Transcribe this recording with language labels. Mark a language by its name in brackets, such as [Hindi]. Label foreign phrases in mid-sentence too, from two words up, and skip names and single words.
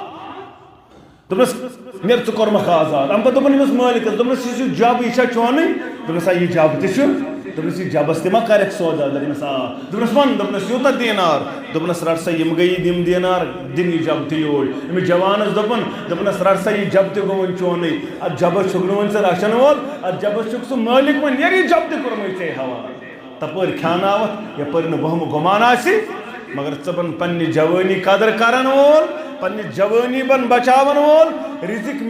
[Kashmiri] دوٚپنس نیر ژٕ کوٚرمکھ آزاد اَمہِ پتہٕ دوٚپُن أمِس مٲلِکس دوٚپنس یُس یہِ جب یہِ چھا چونٕے دوٚپنس آ یہِ جب تہِ چھُ دوٚپنس یہِ جبس تہِ ما کرکھ سودا دوٚپنس آ دوٚپنس وَن دوٚپنس یوٗتاہ دیٖنار دوٚپنس رٹ سا یِم گٔیی یِم دیٖنار دِن یہِ جب تہِ یوٗرۍ أمِس جوانس دوٚپُن رٹ سا یہِ جب تہِ گوٚو وۄنۍ چونٕے اتھ جبس چھُکھ نہٕ وۄنۍ ژٕ رچھن وول اتھ جبس چھُکھ ژٕ مٲلِک وۄنۍ نیر یہِ جب تہِ کوٚرمُے ژےٚ حوالہٕ تپٲرۍ کھیٛاناوَتھ یپٲرۍ نہٕ وہمہٕ گُمان آسہِ مگر ژٕ بن پننہِ جوٲنی قدر کرن وول پننہِ جوٲنی بن بچاون وول رزق